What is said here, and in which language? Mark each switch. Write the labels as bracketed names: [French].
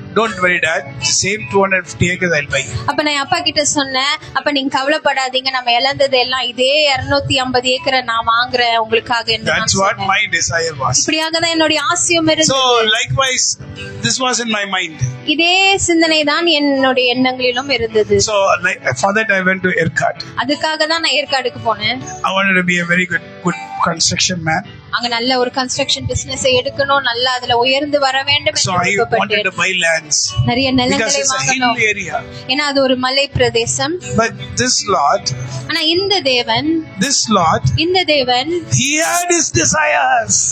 [English] Don't worry dad, same 250 acres I'll buy. [Tamil] அப்ப நான் அப்பா கிட்ட சொன்னேன், அப்ப நீங்க கவலைப்படாதீங்க, நம்ம இழந்தது எல்லாம் இதே 250 ஏக்கரை நான் வாங்குறேன் உங்களுக்காக என்று. [English] That's what my desire was. [Tamil] இப்படியாக தான் என்னுடைய ஆசையும் இருந்தது. [English] So likewise this was in my mind. [Tamil] இதே சிந்தனை தான் என்னுடைய எண்ணங்களிலும் இருந்தது. [English] So for that I went to Erkat. [Tamil] அதுக்காக தான் நான் ஏற்காடுக்கு போனேன். [English] I wanted to be a very good construction man. [Tamil] அங்க நல்ல ஒரு கன்ஸ்ட்ரக்ஷன் பிசினஸ் எடுக்கணும், நல்ல அதுல உயர்ந்து வர வேண்டும் என்று விருப்பப்பட்டேன். [English] So I wanted to buy lands. [Tamil] நிறைய நிலங்களை வாங்கணும். ஏன்னா அது ஒரு மலை பிரதேசம். [English] But this Lord, [Tamil] ஆனா இந்த தேவன், இந்த தேவன், [English] he had his desires.